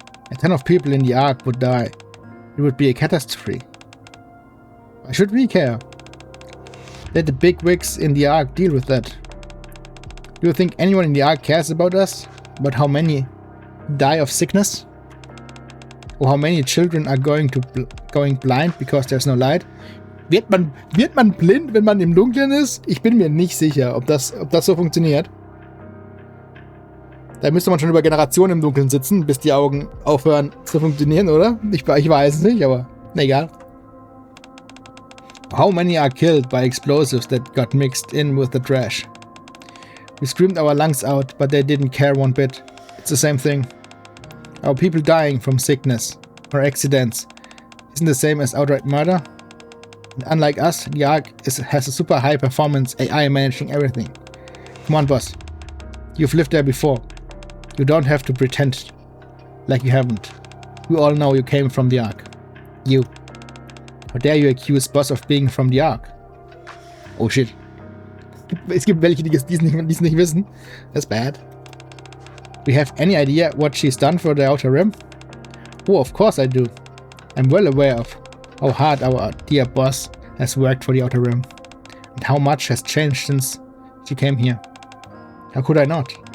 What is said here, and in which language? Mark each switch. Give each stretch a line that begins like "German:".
English: A ton of people in the Ark would die. It would be a catastrophe. Why should we care? Let the big wigs in the Ark deal with that. Do you think anyone in the Ark cares about us? About how many die of sickness? Or how many children are going blind because there's no light?
German: Wird man blind, wenn man im Dunkeln ist? Ich bin mir nicht sicher, ob das so funktioniert. Da müsste man schon über Generationen im Dunkeln sitzen, bis die Augen aufhören zu funktionieren, oder? Ich weiß es nicht, aber egal.
English: How many are killed by explosives that got mixed in with the trash? We screamed our lungs out, but they didn't care one bit. It's the same thing. Our people dying from sickness or accidents isn't the same as outright murder. And unlike us, the Ark has a super high performance AI managing everything. Come on, boss. You've lived there before. You don't have to pretend like you haven't. We all know you came from the Ark. You. How dare you accuse boss of being from the Ark? Oh shit.
German: Es gibt welche, die es nicht wissen.
English: That's bad. We have any idea what she's done for the Outer Rim? Oh, of course I do. I'm well aware of how hard our dear boss has worked for the Outer Rim, and how much has changed since she came here. How could I not?